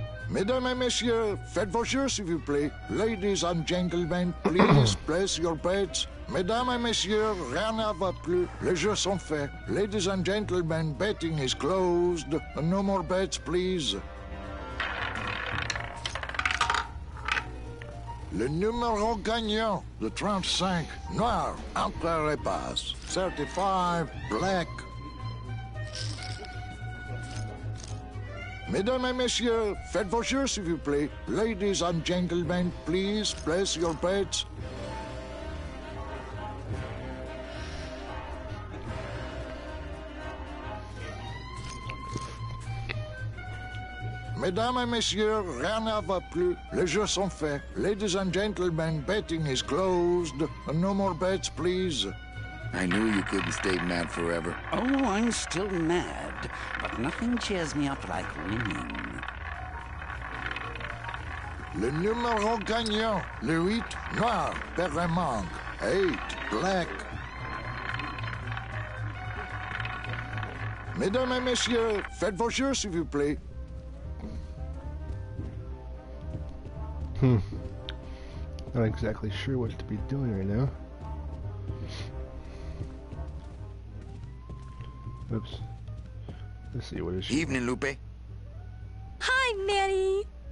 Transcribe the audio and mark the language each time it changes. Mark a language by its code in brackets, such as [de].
[fr] Mesdames et messieurs, faites vos jeux, s'il vous plaît. [en] Ladies and gentlemen, please place your bets. [fr] Mesdames et messieurs, rien ne va plus. Les jeux sont faits. [en] Ladies and gentlemen, betting is closed. No more bets, please. [fr] Le numéro gagnant, le 35, noir, entre les passes. [en] 35, black. [fr] Mesdames et messieurs, faites vos jeux, s'il vous plaît. [en] Ladies and gentlemen, please place your bets. [fr] Mesdames et messieurs, rien ne va plus. Les jeux sont faits. [en] Ladies and gentlemen, betting is closed. No more bets, please. I knew you couldn't stay mad forever. Oh, I'm still mad, but nothing cheers me up like winning. [fr] Le numéro gagnant, le 8, noir, Perry-Monk. [en] 8, black. [fr] Mesdames et messieurs, faites vos jeux, s'il vous plaît. [en] Not exactly sure what to be doing right now. Oops. Let's see, what is she? Evening, Lupe. Hi, Manny.